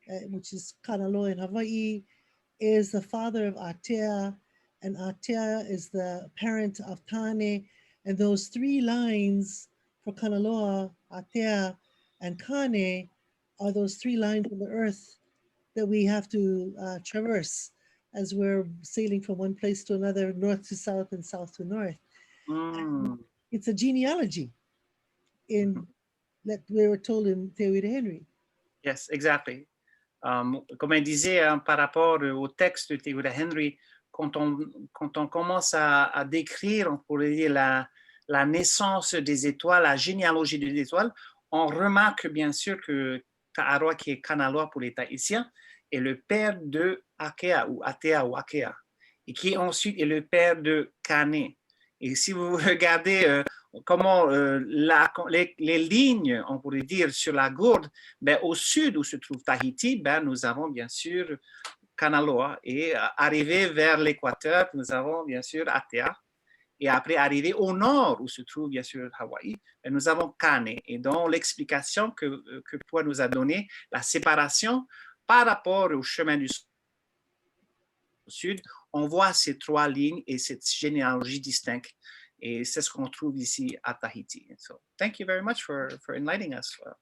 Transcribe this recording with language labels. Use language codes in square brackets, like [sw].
[en] which is Kanaloa in Hawaii, is the father of Atea, and Atea is the parent of Tane, and those three lines for Kanaloa, Atea, and Kane are those three lines on the earth that we have to traverse as we're sailing from one place to another, north to south and south to north. It's a genealogy that we were told in Te Awira Henry. Yes, exactly. [fr] Comme elle disait, par rapport au texte de Te Awira Henry, quand on commence à décrire, on pourrait dire la naissance des étoiles, la généalogie des étoiles, on remarque bien sûr que Ta'aroa, qui est Kanaloa pour les Tahitiens, est le père de Akea ou Atea ou Akea, et qui ensuite est le père de Kane. Et si vous regardez comment les lignes, on pourrait dire, sur la gourde, ben, au sud où se trouve Tahiti, ben, nous avons bien sûr Kanaloa, et arrivé vers l'équateur, nous avons bien sûr Atea. Et après, arrivé au nord, où se trouve bien sûr Hawaï, nous avons Kane. Et dans l'explication que Pua nous a donnée, la séparation par rapport au chemin du sud, on voit ces trois lignes et cette généalogie distincte. Et c'est ce qu'on trouve ici à Tahiti. [en] So, thank you very much for enlightening us.